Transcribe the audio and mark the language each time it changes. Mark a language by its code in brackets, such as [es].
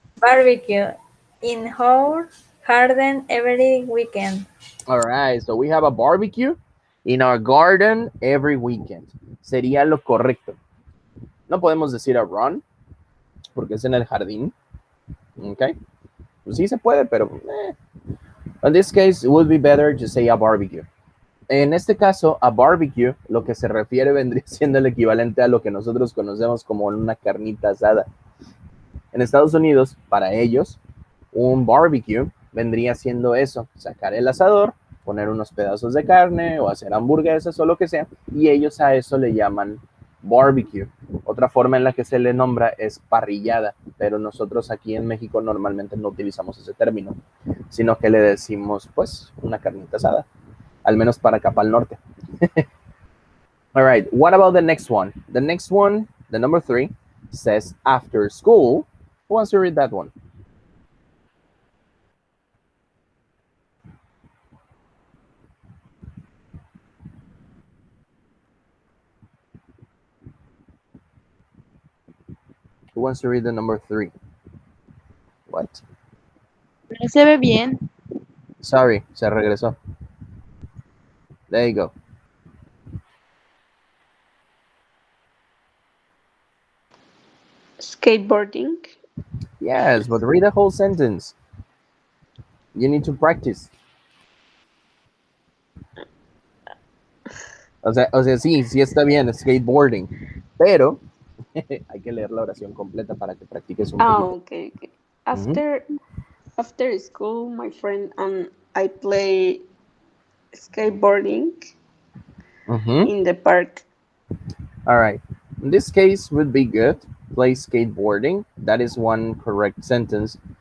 [en] Barbecue in our garden every weekend. All right. So we have a barbecue in our garden every weekend. [es] Sería lo correcto. No podemos decir [en] a run, [es] porque es en el jardín. Okay. Pues sí se puede, pero [en] in this case, it would be better to say a barbecue. [es] En este caso, a barbecue, lo que se refiere vendría siendo el equivalente a lo que nosotros conocemos como una carnita asada. En Estados Unidos, para ellos, un barbecue vendría siendo eso, sacar el asador, poner unos pedazos de carne o hacer hamburguesas o lo que sea, y ellos a eso le llaman barbecue. Otra forma en la que se le nombra es parrillada, pero nosotros aquí en México normalmente no utilizamos ese término, sino que le decimos, pues, una carnita asada, al menos para acá para el norte. [en] All right, what about the next one? The next one, the number 3, says after school. Who wants to read that one? Who wants to read the number 3? What? [es] No se ve bien. [en] Sorry, [es] se regresó. [en] There you go. Skateboarding. Yes, but read the whole sentence. You need to practice. [es] O sea, sí está bien, skateboarding, pero hay que leer la oración completa para que practiques un poquito. [en] Okay. After school, my friend and I play skateboarding in the park. All right. In this case, would be good. Play skateboarding. That is one correct sentence.